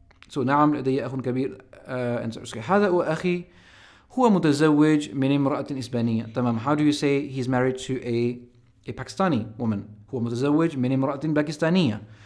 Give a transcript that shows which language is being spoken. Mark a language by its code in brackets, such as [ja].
[ar] So نعم لدي أخ كبير. هذا هو أخي هو متزوج من امرأة إسبانية. تمام. [en] How do you say he's married to a Pakistani woman? [ar] هو متزوج من امرأة باكستانية.